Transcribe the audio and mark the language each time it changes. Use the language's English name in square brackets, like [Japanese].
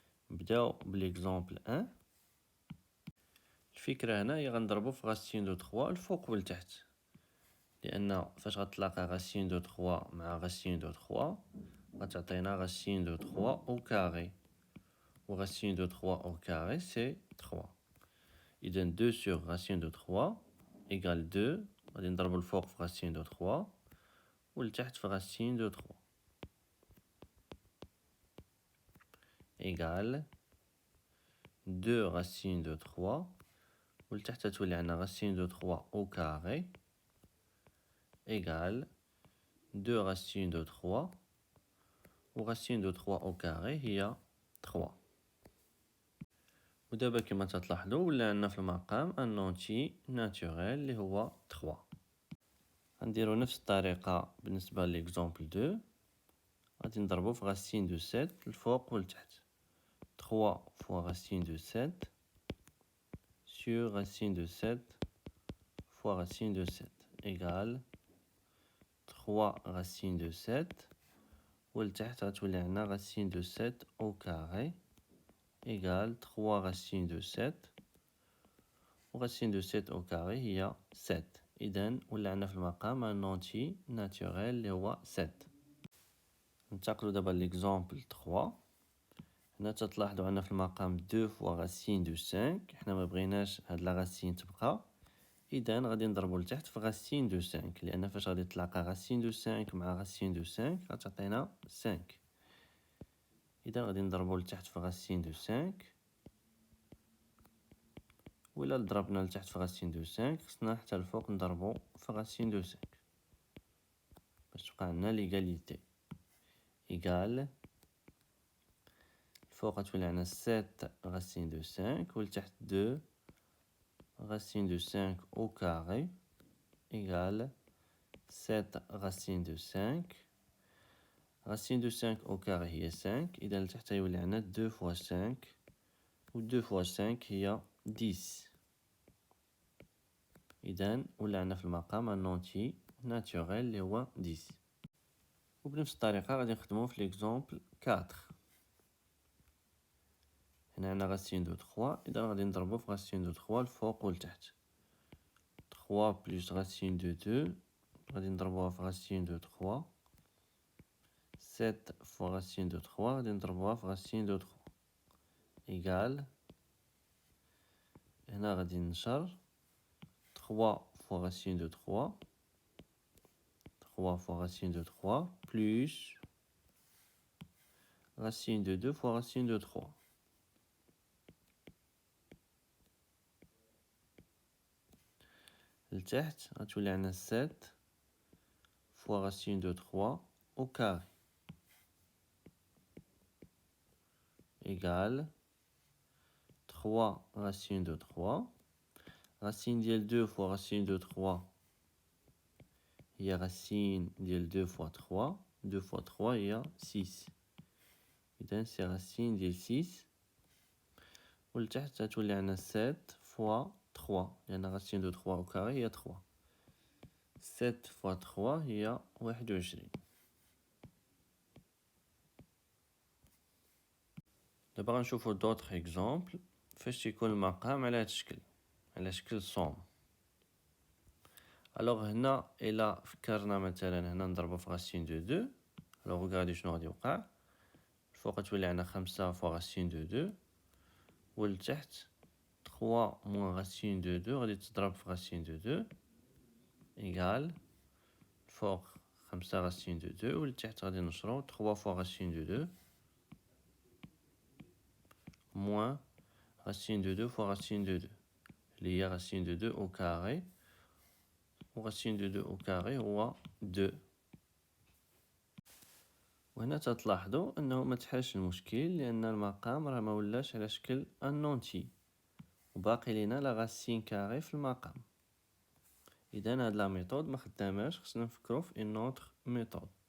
[Arabic] نبداو بليكزامبل 1. الفكره هنا هي غنضربو في راسين دو 3 الفوق والتحت، لان فاش غتلاقى راسين دو 3 مع راسين دو 3 غتعطينا راسين دو 3 او كاري، و [French] racine de 3 au carré c'est 3. إذا 2 sur racine de 3 égale 2. [Arabic] غادي نضربو الفوق في [French] racine de 3 والتحت في racine de 3 égale 2 racine de 3 والتحت تولي عندنا racine de 3 au carré égale 2 racine de 3 و racine de 3 au carré هي 3. [Arabic] ودابا كما تلاحظوا ولا عندنا في المقام ان اونتي ناتوريل اللي هو 3. غنديرو نفس الطريقه بالنسبه ليكزامبل 2. غادي نضربو في راسين دو 7 الفوق والتحت. [French] 3 فوا راسين دو 7 sur racine de 7 fois racine de 7 égale 3 racine de 7 والتحت غتولي عندنا racine de 7 au carré égale 3 racine de 7 و racine de 7 au carré هي 7. [Arabic] إذن ولا عندنا في المقام ان اونتي ناتوريل اللي هو 7. ننتقلو دابا ليكزامبل 3. هنا تلاحظوا عندنا في المقام 2 فوا راسين دو 5. حنا ما بغيناش هاد لا راسين تبقى، إذن غادي نضربو لتحت في راسين دو 5، لأن فاش غادي تلاقى راسين دو 5 مع راسين دو 5 غتعطينا 5. إذا غادي نضربو لتحت في راسين دو 5، وإلا ضربنا لتحت في راسين دو 5 خصنا حتى الفوق نضربو في راسين دو 5 باش تبقى عندنا ليغاليتي. [French] إيكال الفوق غتولي عندنا 7 racine de 5 والتحت 2 racine de 5 au carré égale 7 racine de 5 racine de 5 au carré هي 5. [Arabic] إذا لتحت يولي عندنا [French] 2 fois 5 [Arabic] و 2 fois 5 هي 10. إذا ولا عندنا في المقام ان نونتي ناتوريل اللي هو 10. وبنفس الطريقة غادي نخدمو في ليكزومبل 4. هنا عندنا [French] racine de 3. [Arabic] إذا غادي نضربو في racine de 3 الفوق والتحت. [French] 3 plus racine de 2 غادي نضربوها في racine de 3. 7 fois racine de 3 غادي نضربوها في racine de 3 égal. [Arabic] هنا غادي نشر 3 fois racine de 3. [French] 3 fois racine de 3 plus racine de 2 fois racine de 3. لتحت غتولي عندنا 7 fois racine de 3 au carré égale 3 racine de 3. Racine ديال 2 fois racine de 3 هي racine ديال 2 fois 3. 2 fois 3 هي 6. [Arabic] إذن سي racine ديال 6. ولتحت غتولي عندنا [French] 7 fois 3 [Arabic] لأن racine de 3 au carré هي 3. [French] 7 fois 3 هي 21. [Arabic] دابا غنشوفو [French] d'autres exemples [Arabic] فاش تيكون المقام على هاد الشكل، على شكل صوم. الوغ هنا إلا فكرنا مثلا هنا نضربو في racine de 2. الوغ ريغاردي شنو غادي يوقع. [French] الفوق غتولي عندنا 5 fois racine de 2 والتحت 3 moins racine de 2 غادي تضرب في racine de 2 égal الفوق 5 racine de 2 والتحت غادي نشرو 3 fois racine de 2 moins racine de 2 fois racine de 2 اللي هي racine de 2 au carré. [Arabic] و racine de 2 au carré هو 2. وهنا تتلاحظوا انه ما تحلش المشكل لان المقام راه ما ولاش على شكل ان نونتي وباقي لينا لا راسين كاري في المقام. اذا هاد لا ميثود ما خداماش، خصنا نفكروا في اون اوتر ميثود.